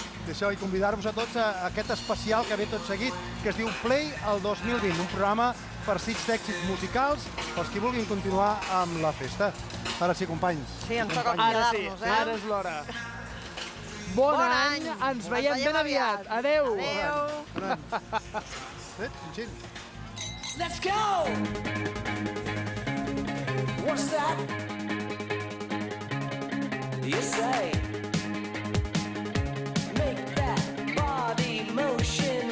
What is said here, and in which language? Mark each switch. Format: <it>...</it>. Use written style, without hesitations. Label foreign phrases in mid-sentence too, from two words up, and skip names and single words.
<ca>D'això, i convidar-vos a tots a aquest especial que ve tot seguit, que es diu Play el 2020, un programa farcits d'èxits musicals pels qui vulguin continuar amb la festa. Ara sí, companys. Sí, ens toca Ara sí, acomiadar-nos, ara és l'hora. Bon any, ens veiem ben aviat. Adéu.</ca> <en>Let's go! What's that? You say, make that body motion.</en>